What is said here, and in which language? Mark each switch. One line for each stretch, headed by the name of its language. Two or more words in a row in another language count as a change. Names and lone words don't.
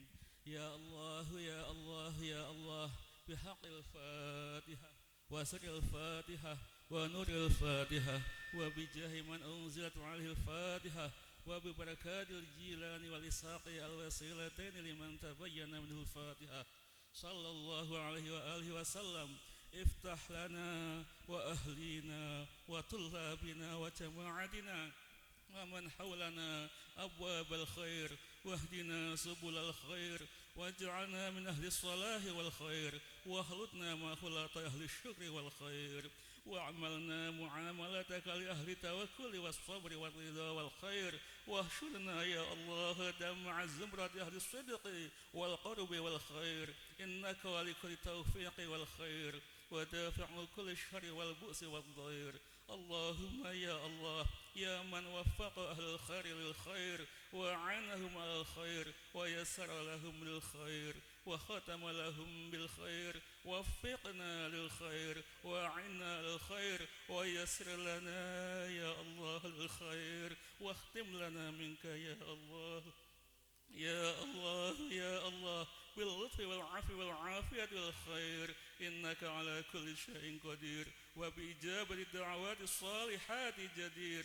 Arabic: يا الله، يا الله، يا الله, بحق الفاتحة وسر الفاتحة ونور الفاتحة وبجاه من أنزلت عليه الفاتحة وببركة الجيلاني والإسحاقي الوسيلتين لمن تبين منه الفاتحة. صلى الله عليه وعلى آله وسلم. افتح لنا ولأهلنا وطلابنا وجماعتنا ومن حولنا أبواب الخير واهدنا سبل الخير واجعلنا من أهل الصلاح والخير وخالطنا مخالطة أهل الشكر والخير وعاملنا معاملتك لأهل التوكل والصبر والرضا والخير واحشرنا يا الله دمع زمرة أهل الصدق والقرب والخير إنك ولي التوفيق والخير ودافع كل الشر والبؤس والضير. اللهم يا الله يا من وفق أهل الخير للخير وأعانهم على الخير ويسر لهم للخير وختم لهم بالخير وفقنا للخير وأعنا للخير ويسر لنا يا الله للخير واختم لنا منك يا الله يا الله يا الله باللطف والعفو والعافية والخير إنك على كل شيء قدير وبإجابة الدعوات الصالحات جدير.